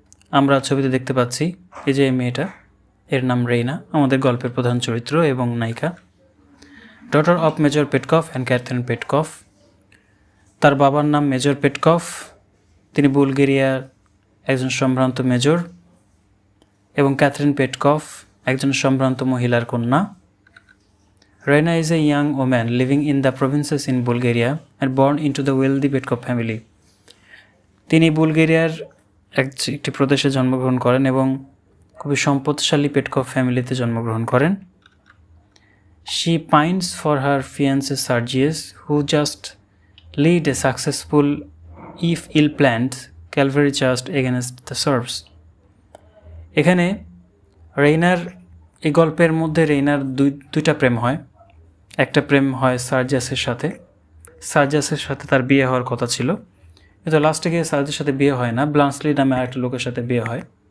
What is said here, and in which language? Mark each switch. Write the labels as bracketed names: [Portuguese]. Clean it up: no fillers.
[Bangla] আমরা ছবিতে দেখতে পাচ্ছি এই যে মেয়েটা, এর নাম রেইনা, আমাদের গল্পের প্রধান চরিত্র এবং নায়িকা। [English] daughter of Major Petkoff and Catherine Petkoff, [Bangla] তার বাবার নাম মেজর পেটকফ, তিনি বুলগেরিয়ার একজন সম্ভ্রান্ত মেজর, এবং ক্যাথরিন পেটকফ একজন সম্ভ্রান্ত মহিলার কন্যা। [English] Raina is a young woman living in the provinces in Bulgaria and born into the wealthy Petkoff family. [Bangla] তিনি বুলগেরিয়ার একটি প্রদেশে জন্মগ্রহণ করেন এবং খুবই সম্পদশালী পেটকফ ফ্যামিলিতে জন্মগ্রহণ করেন। [English] She pines for her fiancé Sergius, who just lead a successful, if ill-planned, cavalry charge against the Serbs. [Bangla] এখানে রেইনার, এই গল্পের মধ্যে রেইনার দুইটা প্রেম হয়। একটা প্রেম হয় সার্জিয়াসের সাথে। সার্জিয়াসের সাথে তার বিয়ে হওয়ার কথা ছিল, কিন্তু লাস্টে গিয়ে সার্জিয়াসের সাথে বিয়ে হয় না, ব্লান্টসলি নামে আরেকটা লোকের সাথে বিয়ে হয়।